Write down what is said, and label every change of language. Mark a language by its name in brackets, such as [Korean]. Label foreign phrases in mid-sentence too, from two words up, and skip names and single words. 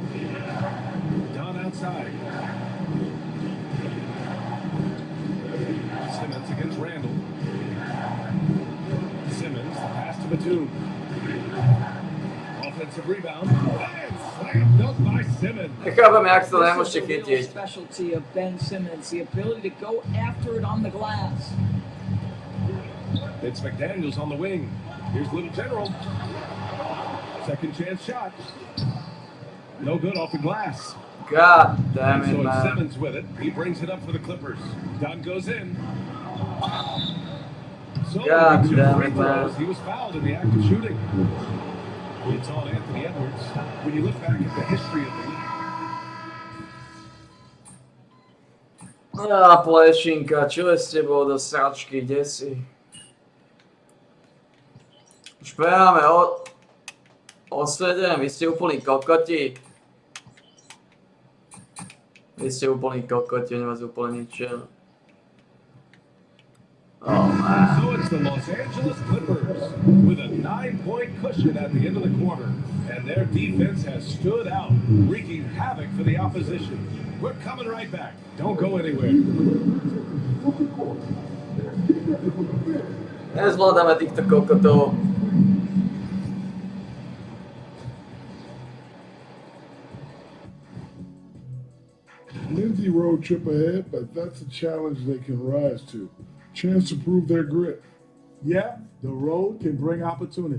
[English] Down outside. Simmons against Randall. Simmons, the pass to Batum. Offensive rebound. And slam dunk by Simmons. [Slovak] Nechápem, jak to [English] This [Slovak] nemôžete [English] is the real [Slovak] chytiť. [English] specialty of Ben Simmons, the ability to go after it on the glass. It's McDaniels on the wing. Here's Little General. Second chance shot. No good off the glass. God damn And it, so it's man. Simmons with it. He brings it up for the Clippers. Dunn goes in. So God with two damn free it, throws, man. he was fouled in the act of shooting. It's on Anthony Edwards. When you look back at the history of the league, [Slovak] Plešinka, čo je s tebou do sračky, kde si? Už prehráme o 7, vy ste úplní kokoti. Vy ste úplní kokoti, oni vás úplne ničia. [English] Oh man. so it's the Los Angeles Clippers with a 9-point cushion at the end of the quarter. And their defense has stood out, wreaking havoc for the opposition. We're coming right back. Don't go anywhere. [Slovak] Nezvládame týchto kokotov. [English] Lindsay road trip ahead, but that's a challenge they can rise to. Chance to prove their grit. Yeah, the road can bring opportunity.